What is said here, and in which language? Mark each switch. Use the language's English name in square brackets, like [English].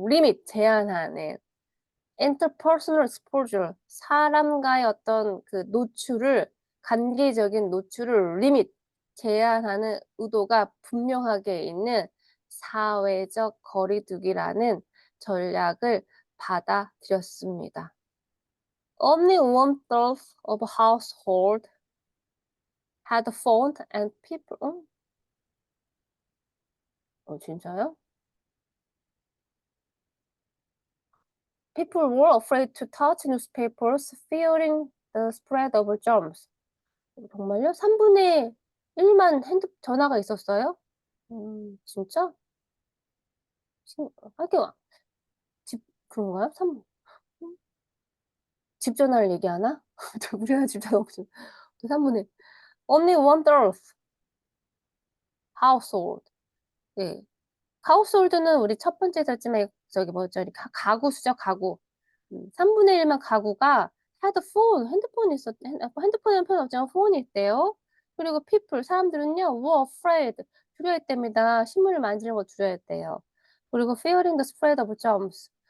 [Korean] limit 제한하는 interpersonal exposure 사람과의 어떤 그 노출을 관계적인 노출을 limit 제한하는 의도가 분명하게 있는 사회적 거리두기라는 전략을 받아들였습니다. [English] Only 1/3 of household had a phone and people 진짜요? People were afraid to touch newspapers, fearing the spread of germs. [Korean] 정말요? 3분의 1만 전화가 있었어요? 진짜? 하긴 집 그런가요? 집 전화를 얘기하나? 우리가 집 전화 없죠. [English] 3분의 only 1/3 household. [Korean] 네. household는 우리 첫 번째 했지만 저기 뭐죠? 가구수죠, 가구. 3분의 1만 가구가 had phone, 핸드폰에는 편 없지만 폰이 있대요. 그리고 people, 사람들은요, were afraid, 두려워했답니다. 식물을 만지는 거 두려워했대요. [English] 그리고 fearing the spread of germs.